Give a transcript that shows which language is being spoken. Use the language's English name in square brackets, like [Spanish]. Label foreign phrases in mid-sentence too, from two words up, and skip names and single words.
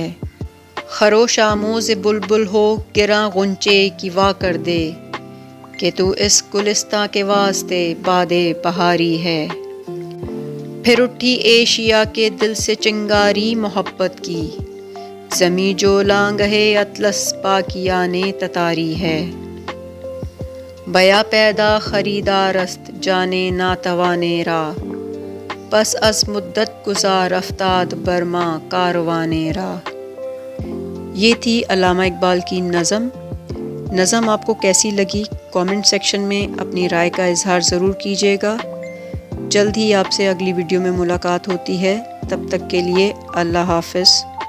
[Urdu] خروش آموز بلبل ہو گراں غنچے کی وا کر دے، کہ تو اس گلستاں کے واسطے باد بہاری ہے۔ پھر اٹھی ایشیا کے دل سے چنگاری محبت کی، زمیں جو لانگہے اطلس پاکیانے تتاری ہے۔ [Persian] بیا پیدا خریدار است جانے ناتوانے را، پس از مدت گزار افتاد برما کاروانے را۔ [Urdu] یہ تھی علامہ اقبال کی نظم آپ کو کیسی لگی کامنٹ سیکشن میں اپنی رائے کا اظہار ضرور کیجیے گا۔ جلد ہی آپ سے اگلی ویڈیو میں ملاقات ہوتی ہے، تب تک کے لیے اللہ حافظ۔